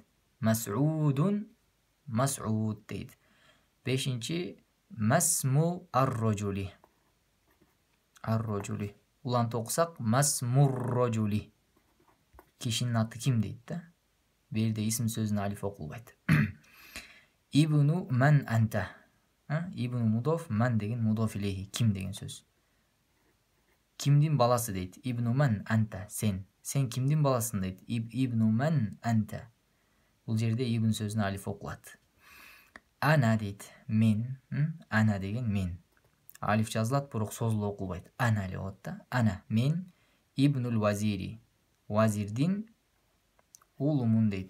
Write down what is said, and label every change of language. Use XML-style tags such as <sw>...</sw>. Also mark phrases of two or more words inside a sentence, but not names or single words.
<ky>Мас'удун. Мас'уд дейт. Бешинчи</ky> <ar>اسم الرجل.</ar> <ky>Ар-роджули. Улантып окусак масмур-роджули. Кишинин аты ким дейт да. Бул жерде исм сөзүнүн алифи окулбайт.</ky> <ar>ابن من أنت.</ar> <ky>Ибну мудоф, ман деген</ky> <ar>مضاف إليه,</ar> <ky>ким деген сөз. Кимдин баласы дейт.</ky> <ar>ابن من أنت,</ar> <ky>сен. Сен кимдин баласың дейт.</ky> <ar>ابن من أنت.</ar> <ky>Бул жерде ибн сөзүнүн алифи окулат. Ана дейт. Мен. Ана деген мен. Алиф жазылат, бирок созулуп окулбайт. Ана эле болот да. Ана, мен.</ky> <ar>ابن الوزير.</ar> <ky>Вазирдин уулумун дейт.</ky>